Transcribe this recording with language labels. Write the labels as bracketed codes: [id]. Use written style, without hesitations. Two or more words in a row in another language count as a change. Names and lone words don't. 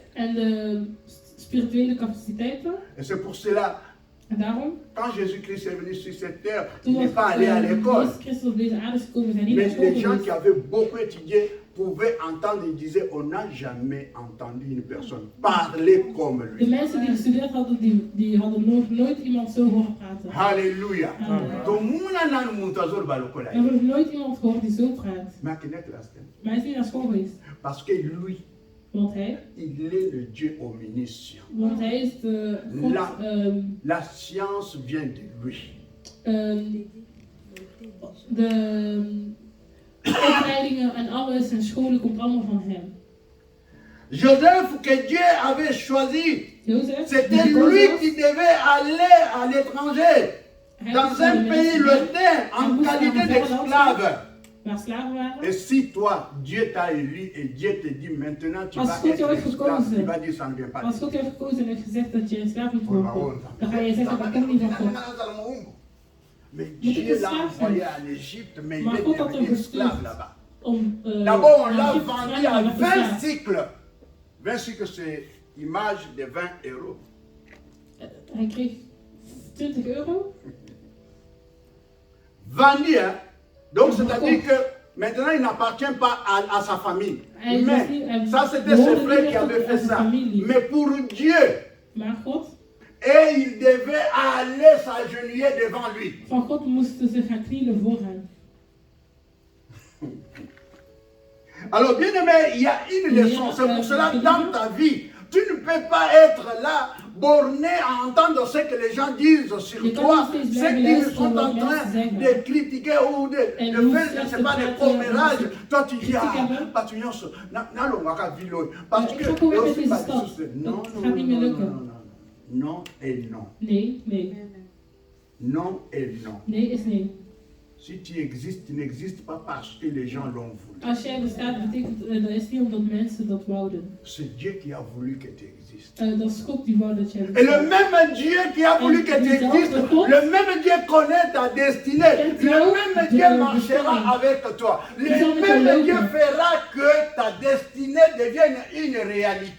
[nl] En de spirituele capaciteiten. [fr] Et c'est pour cela, [nl] En daarom, [fr] quand Jésus-Christ est venu sur cette terre, [nl] toen [fr] il n'est pas allé à l'école. [nl] Jezus Christus op deze aarde is gekomen, zijn niet naar [fr] Mais [nl] school [fr] les gens qui [nl] geweest. [fr] avaient beaucoup étudié pouvaient entendre, ils disaient, on n'a jamais entendu une personne parler comme [nl] De [fr] lui. [nl] mensen die gestudeerd hadden, die hadden nog nooit iemand zo horen praten. [fr] Alléluia. Amen. [ln] Donc, mouna nan moutazor balokola. [nl] We hebben nog nooit iemand gehoord die zo praat. [ln] Mais akene classe. [nl] Maar hij is niet naar school geweest. [fr] Parce que lui, [nl] Want hij, [fr] il est le Dieu omniscient. [nl] want hij is de God. [fr] La- La science vient de lui. [nl] De opleidingen en alles en scholen komt allemaal van hem. [fr] Joseph, que Dieu avait choisi, [nl] Jozef, [fr] c'était [nl] die [fr] lui [nl] gekozen was, [fr] qui devait aller à l'étranger, [nl] hij [fr] dans [nl] is naar de [fr] un pays [nl] mensen [fr] lointain, [nl] Hij [fr] en [nl] moest naar [fr] qualité [nl] een verre land [fr] d'esclave. [nl] waar slaven waren. [fr] Et si toi, Dieu t'a élu et Dieu te dit maintenant tu [nl] Als [fr] vas [nl] God jou [fr] être [nl] heeft [fr] esclave, [nl] gekozen. [fr] tu vas dire ça ne vient pas de [nl] Als God je heeft gekozen en heeft gezegd dat je een slaaf moet [fr] Dieu. [nl] worden, dan ga je zeggen dat komt niet van God. [fr] Mais [nl] Moet ik [fr] Dieu [nl] een [fr] l'a [nl] slaaf [fr] envoyé [nl] zijn? [fr] en Égypte, mais il [nl] Maar [fr] est [nl] God had hem [fr] devenu esclave [nl] gestuurd [fr] là-bas. [nl] om [fr] D'abord, on [nl] naar [fr] l'a [nl] Egypte te [fr] vendu [nl] gaan [fr] à [nl] en werd [fr] 20 [nl] verslaafd. [fr] cycles. 20 cycles, c'est image de 20 euros. [nl] Hij kreeg 20 euro. [fr] Vendu, hein? Donc, Oh. c'est-à-dire que maintenant, il n'appartient pas à sa famille. [nl] Hij was niet- [fr] Mais [nl] hij [fr] ça, c'était ses [nl] behoorde [fr] frères [nl] niet [fr] qui [nl] echt [fr] avaient [nl] tot [fr] fait [nl] zijn [fr] ça. [nl] familie. [fr] Mais pour Dieu, [nl] Maar God, [fr] et il devait aller s'agenouiller devant lui. [nl] Van God moesten ze gaan knielen voor hem. [fr] Alors, bien aimé, il y a une leçon. C'est pour cela que dans ta vie, tu ne peux pas être là, borné à entendre ce que les gens disent sur toi, ce qu'ils sont en train de critiquer ou de faire, je ne sais pas, des commérages. Toi, tu dis, ah, parce que non, non et non. [nl] Nee, nee. [fr] Non et non. [nl] Nee is nee. [fr] Si tu existes, tu n'existes pas parce que les gens l'ont voulu. [nl] Als jij bestaat, betekent dat is niet omdat mensen dat wouden. [fr] C'est Dieu qui a voulu que tu existes. [nl] Dat is God die wou dat jij [fr] Et [nl] bestaat. [fr] le même Dieu qui a voulu que tu existes, le même Dieu connaît ta destinée, le même Dieu marchera avec toi, le même Dieu fera que ta destinée devienne une réalité.